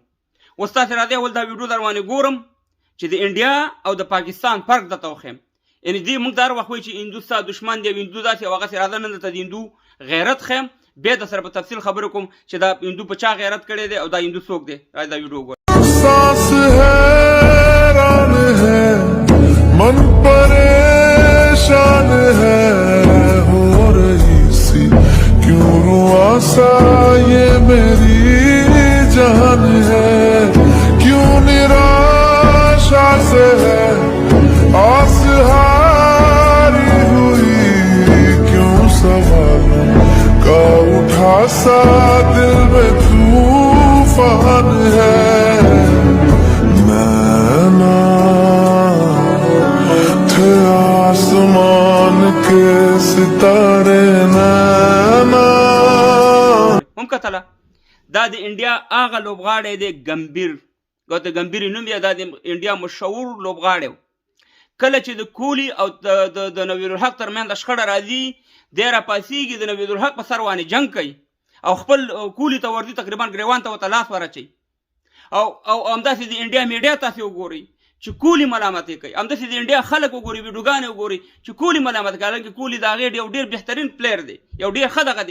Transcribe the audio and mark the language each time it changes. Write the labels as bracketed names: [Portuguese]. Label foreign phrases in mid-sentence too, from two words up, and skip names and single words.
[Pashto] اوس تاسې راځئ اول دا ویډیو در باندې ګورم چې د انډیا او د پاکستان فرق درته وښیم. یعنې دې موږ دا هر وخت وایو چې هندو ستا دشمن دی او هندو داسې او هغسې. راځه نن درته د هندو غیرت ښیم، بیا در سره په تفصیل خبرې کوم چې دا هندو په چا غیرت کړی دی او دا هندو څوک دی. راځه دا ویډیو وګوره. [Hindi] सांस हैरान है मन परेशान है हो रही सी क्यों रुआ सा ये मेरी जान है क्यों निराशा से है आस हारी हुई क्यों सवालों का उठा सा दिल में तूफान है आसमान के सितारे नैना [Pashto] هم کتله دا د انډیا هغه لوبغاړی دی ګمبیر، ګوته ګمبیر نوم یې دا د انډیا مشهور لوبغاړی. کله چې د کولی او د نویل الحق ترمنځ شخړه راځي، دی راپاڅېږي د نویل الحق په سر باندې جنګ کوي او خپل کولی ته ورځي، تقریبا ګریوان ته ورته لاس ورچوي او همداسې د انډیا میډیا تاسې وګورئ چې کولی ملامتې کوي، همداسې د انډیا خلک وګورئ، ویډیوګانې وګورئ چې کولی ملامت کوي، حالانکې کولی د هغې یو ډېر بهترین پلیر دی، یو ډېر ښه دغه دی.